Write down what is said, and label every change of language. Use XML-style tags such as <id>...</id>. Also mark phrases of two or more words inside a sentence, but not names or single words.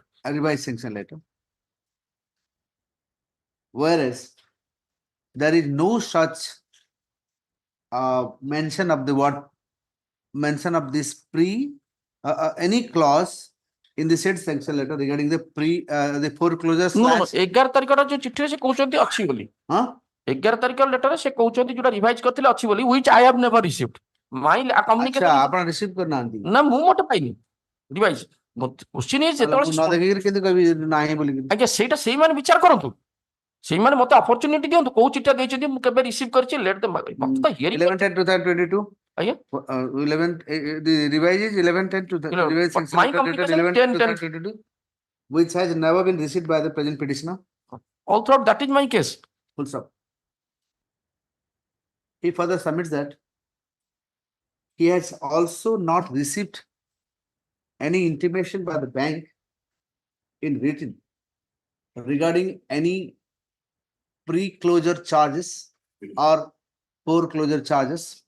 <en>a revised sanction letter. Whereas there is no such mention of the mention of this any clause in the said sanction letter regarding the the foreclosure No, no, slash</en> <or>11 ତାରିଖର ଯୋଉ ଚିଠିରେ ସେ କହୁଛନ୍ତି ଅଛି ବୋଲି। huh? 11 ତାରିଖର ଲେଟରରେ ସେ କହୁଛନ୍ତି ଯୋଉଟା ରିଭାଇଜ କରିଥିଲେ ଅଛି ବୋଲି,</or> <en>which I have never received. My</en> <or>ଆଚ୍ଛା</or> <en>communication</en> <or>ଆପଣ ରିସିଭ କରିନାହାନ୍ତି ନା ମୁଁ ମୋଟେ ପାଇନି ରିଭାଇଜ।</or> <en>question is</en> <or>ତାହେଲେ ମୁଁ ନ ଯେତେବେଳେ ଦେଖିକିରି କେମିତି କହିବି ନାହିଁ ବୋଲିକି ଆଜ୍ଞା ସେଇଟା ସେଇମାନେ ବିଚାର କରନ୍ତୁ, ସେଇମାନେ ମତେ ଅପରଚ୍ୟୁନିଟି ଦିଅନ୍ତୁ କୋଉ ଚିଠା ଦେଇଛନ୍ତି ମୁଁ କେବେ ରିସିଭ କରିଛି ଲେଟ୍ ମତେ ତ ହିୟରିଂ 11/10/2022 ଆଜ୍ଞା</or> <en>11 the revise is 11/10 to the revised but sanction my letter dated communication is 11/10/2022 which has never been received by the present petitioner. all throughout that is my case. Full stop. He further submits that he has also not received any intimation by the bank in written regarding any pre-closure charges or foreclosure charges</en>